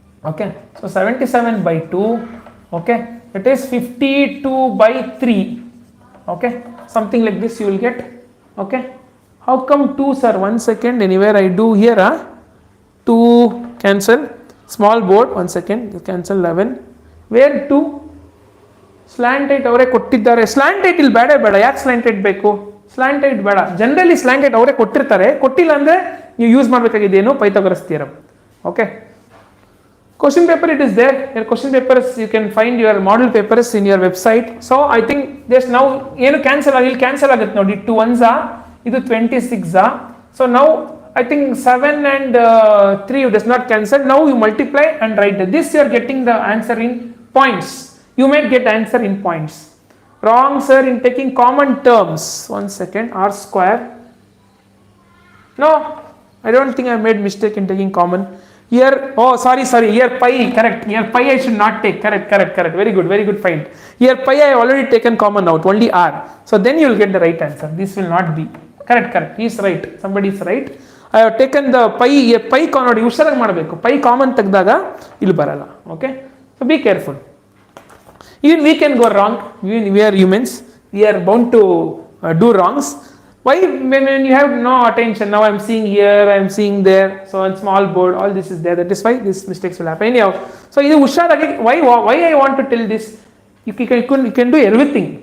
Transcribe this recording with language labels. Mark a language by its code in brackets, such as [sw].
[en] Okay, so 77/2. Okay, it is 52/3. Okay, something like this you will get. Okay, how come 2, sir? 1 second. Anywhere I do here, 2 cancel, small board. 1 second, you cancel 11. Where 2? [kn] Slant height ಅವರೇ ಕೊಟ್ಟಿದ್ದಾರೆ. Slant height ಇಲ್ಲಿ ಬೇಡ, ಯಾಕೆ slant height ಬೇಕು? Slant height ಬೇಡ. Generally slant height ಅವರೇ ಕೊಟ್ಟಿರ್ತಾರೆ. ಕೊಟ್ಟಿಲ್ಲ ಅಂದ್ರೆ ನೀವು use ಮಾಡಬೇಕಾಗಿದ್ದೇನು, Pythagoras theorem. [en] Okay, question paper it is there. Your question papers, you can find your model papers in your website. So I think there's now [kn] ಏನು [en] cancel [kn] ಆಗುತ್ತೆ ನೋಡಿ. [en] 2 1s [kn] ಇದು [en] 26. So now I think 7 and 3 does not cancel. Now you multiply and write this. You are getting the answer in points. You might get answer in points. Wrong, sir, in taking common terms. 1 second. R square. No, I don't think I made mistake in taking common. Here, oh sorry, here pi, correct. Here pi I should not take. Correct. Very good find. Here pi I already taken common out, only r. So then you will get the right answer. This will not be correct. He is right. Somebody is right. I have taken the pi [kn] ನೋಡಿ ಹುಷಾರಾಗಿ ಮಾಡಬೇಕು, pi common ತೆಗೆದಾಗ ಇಲ್ಲಿ ಬರಲ್ಲ. [en] Okay, so be careful. Even we can go wrong. We are humans. We are bound to do wrongs. Why? When you have no attention, now I'm seeing here, I'm seeing there. So on small board, all this is there. That is why these mistakes will happen. Anyhow, so [kn] idu husharaagi. [en] Why I want to tell this? You can do everything.